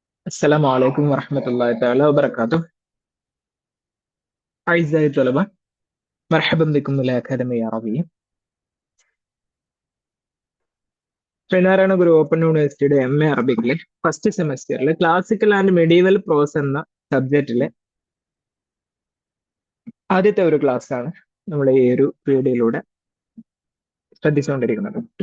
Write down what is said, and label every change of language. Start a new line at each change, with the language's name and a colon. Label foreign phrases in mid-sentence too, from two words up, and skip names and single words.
Arabic: السلام عليكم ورحمة الله تعالى وبركاته. أعزائي الطلبة، مرحبا بكم إلى أكاديمية عربية.
Malayalam: ശ്രീനാരായണ ഗുരു ഓപ്പൺ യൂണിവേഴ്സിറ്റിയുടെ MA അറബിക്കിലെ
English: first semester classical and medieval prose
Malayalam: എന്ന സബ്ജക്റ്റിലെ ആദ്യത്തെ ഒരു ക്ലാസ് ആണ് നമ്മൾ ഈ ഒരു വീഡിയോയിലൂടെ ശ്രദ്ധിച്ചുകൊണ്ടിരിക്കുന്നത്.